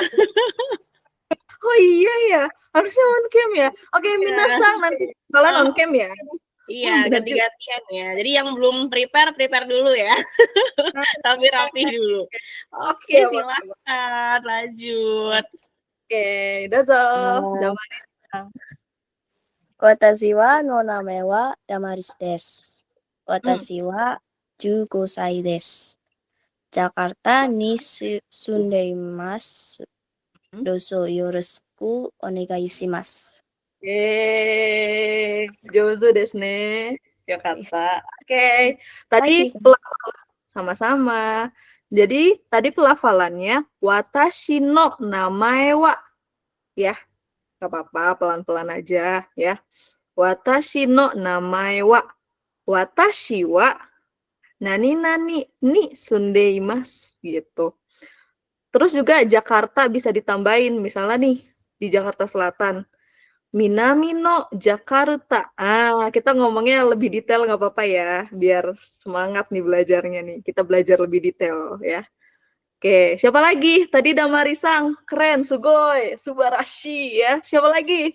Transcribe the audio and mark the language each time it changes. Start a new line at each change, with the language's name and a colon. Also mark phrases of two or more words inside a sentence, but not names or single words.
Indonesian: Oh iya ya, harusnya
English: on cam
Indonesian: ya. Oke, Minasang nanti kalian
English: on cam
Indonesian: ya. Iya, ganti-gantian ya. Jadi yang belum prepare dulu ya. Rapi-rapi dulu. Oke, silakan lanjut. Oke, dozo.
Japanese: 私はの名前はDamarisです. 私は 15 歳です。 Jakarta ni sundeimasu. どうぞよろしくお願いします. ジョゾですね. Ya kata. Oke.
Indonesian: Tadi sama-sama. Jadi tadi pelafalannya
Japanese: 私の名前は.
Indonesian: Ya. Gak apa-apa, pelan-pelan aja ya.
Japanese: 私の名前は. 私は何々に住んでいます gitu.
Indonesian: Terus juga Jakarta bisa ditambahin, misalnya nih di Jakarta Selatan.
Japanese: Minami no Jakarta.
Indonesian: Kita ngomongnya lebih detail nggak apa-apa ya, biar semangat nih belajarnya nih. Kita belajar lebih detail ya. Oke, siapa lagi? Tadi Damarisang, keren,
Japanese: すごい、すばらしい
Indonesian: ya. Siapa lagi?